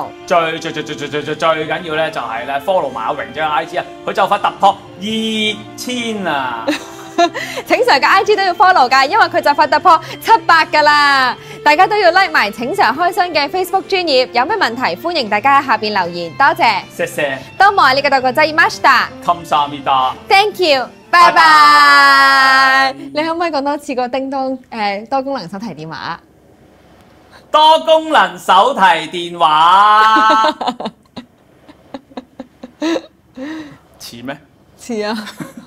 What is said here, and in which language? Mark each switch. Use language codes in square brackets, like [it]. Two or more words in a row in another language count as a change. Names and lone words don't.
[yue] 最緊要咧就係咧 follow 埋阿榮姐嘅 IG 啊，佢就快突破2000啊！請 Sir 嘅 IG 都要 follow 㗎，因為佢就快突破700㗎啦！大家都要 like 埋請 Sir 開箱嘅 Facebook 專頁，有咩問題歡迎大家喺下邊留言，多謝。謝謝。 [ja] どうもありがとうございました。 [en] Thank you。 [yue] 拜拜！你可唔可以講多次個叮當多功能手提電話？多功能手提電話似咩？似啊！